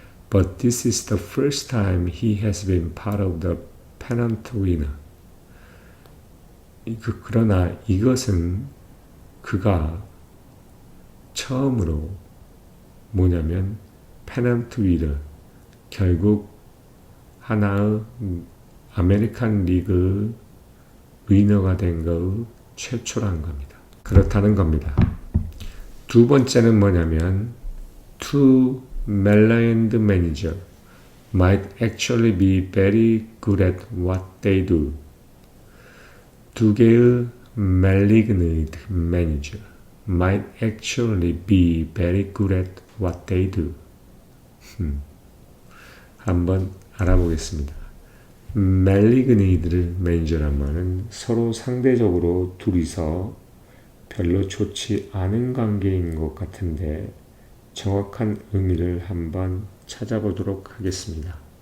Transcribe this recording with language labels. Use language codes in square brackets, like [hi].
[en] But this is the first time he has been part of the pennant winner. [ko] 그러나 이것은 그가 처음으로 뭐냐면 페넌트 위너, 결국 하나의 아메리칸 리그 위너가 된 것의 최초라는 겁니다. 그렇다는 겁니다. 두 번째는 뭐냐면 [en] two maligned manager might actually be very good at what they do. [ko] 두 개의 [en] maligned manager might actually be very good at what they do. [ko] 한번 알아보겠습니다. maligned manager라면 서로 상대적으로 둘이서 별로 좋지 않은 관계인 것 같은데 정확한 의미를 한번 찾아보도록 하겠습니다.